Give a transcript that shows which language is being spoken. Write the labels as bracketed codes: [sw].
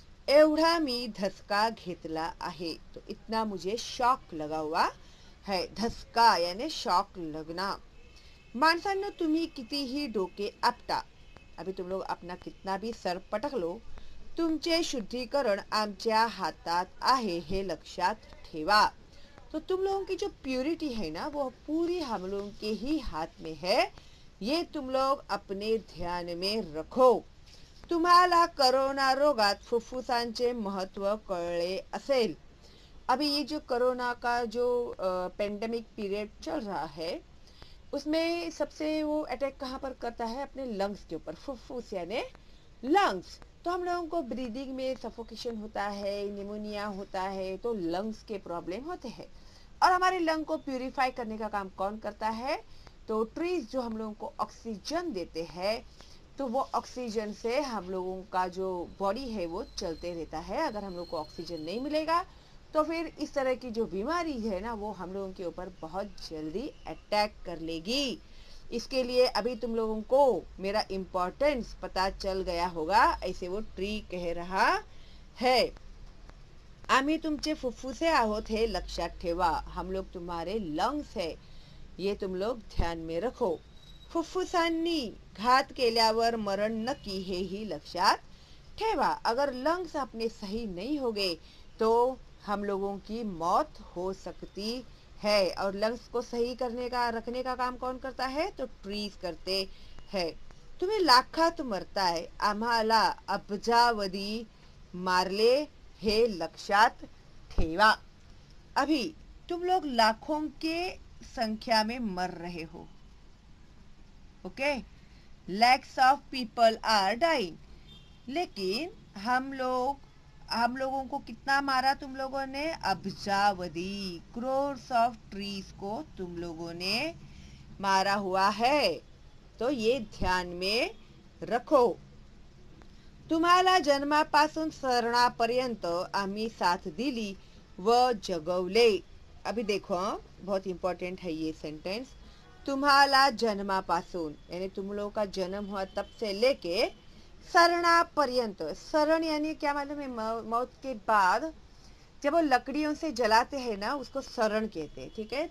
[mr] एवढा मी धसका घेतला आहे, [hi] तो इतना मुझे शॉक लगा हुआ है। धसका यानी शॉक लगना। [mr] माणसांनो तुम्ही कितीही डोके आपटा, [hi] अभी तुम लोग अपना कितना भी सर पटक लो, [mr] तुमचे शुद्धिकरण आमच्या हातात आहे हे लक्षात ठेवा। [hi] तो तुम लोगों की जो प्यूरिटी है ना वो पूरी हम लोगों के ही हाथ में है, ये तुम लोग अपने ध्यान में रखो। [mr] तुम्हाला कोरोना रोगात फुफ्फुसांचे महत्व कळले असेल। [hi] अभी ये जो कोरोना का जो पेंडेमिक पीरियड चल रहा है उसमें सबसे वो अटैक कहाँ पर करता है, अपने लंग्स के ऊपर, फुफ्फुस यानी लंग्स। तो हम लोगों को ब्रीदिंग में सफोकेशन होता है, निमोनिया होता है, तो लंग्स के प्रॉब्लम होते हैं। और हमारे लंग को प्यूरिफाई करने का काम कौन करता है, तो ट्रीज जो हम लोगों को ऑक्सीजन देते हैं, तो वो ऑक्सीजन से हम लोगों का जो बॉडी है वो चलते रहता है। अगर हम लोग को ऑक्सीजन नहीं मिलेगा तो फिर इस तरह की जो बीमारी है ना वो हम लोगों के ऊपर बहुत जल्दी अटैक कर लेगी। इसके लिए अभी तुम लोगों को मेरा इम्पोर्टेंस पता चल गया होगा, ऐसे वो ट्री कह रहा है। [mr] आम्ही तुमचे फुफ्फुसे आहोत हे लक्षात ठेवा, [hi] हम लोग तुम्हारे लंग्स है, ये तुम लोग ध्यान में रखो। [mr] फुफ्फुसांनी घात केल्यावर मरण नक्की हे ही लक्षात ठेवा। [hi] अगर लंग्स अपने सही नहीं हो गए तो हम लोगों की मौत हो सकती है। और लंग्स को सही रखने का काम कौन करता है, तो ट्रीज करते हैं। [mr] तुम्ही लाखात मरताय, आम्हाला अब्जावधी मारले हे लक्षात ठेवा। [hi] अभी तुम लोग लाखों के संख्या में मर रहे हो, okay, [en] lakhs of people are dying, [hi] लेकिन हम लोगों को कितना मारा तुम लोगों ने, अब्जावधी, [en] crores of trees [hi] को तुम लोगों ने मारा हुआ है। तो ये ध्यान में रखो। [mr] तुम्हाला जन्मापासून सरणापर्यंत आम्ही साथ दिली व जगवले। [hi] अभी देखो बहुत इंपॉर्टेंट है ये सेंटेंस। [mr] तुम्हाला जन्मापासून [hi] यानी तुम लोगों का जन्म हुआ तब से लेके सरणापर्यंत, शरण यानी क्या मालूम है, मौत के बाद जब वो लकड़ियों से जलाते हैं ना उसको शरण कहते हैं, ठीक है।